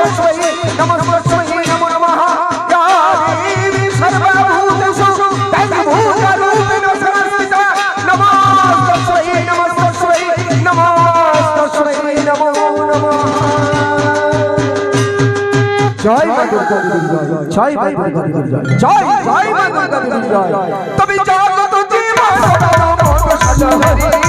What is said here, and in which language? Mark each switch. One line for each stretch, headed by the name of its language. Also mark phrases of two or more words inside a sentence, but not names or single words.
Sanskrit: नमः या देवी सर्वभूतेषु दैवभूतरूपेण संस्थिता नमस्तस्मै नमो नमः
Hindi: जय मां दुर्गा देवी जय जय मां दुर्गा देवी जय जय मां दुर्गा देवी जय तभी जागो जीवन मोर सजहरी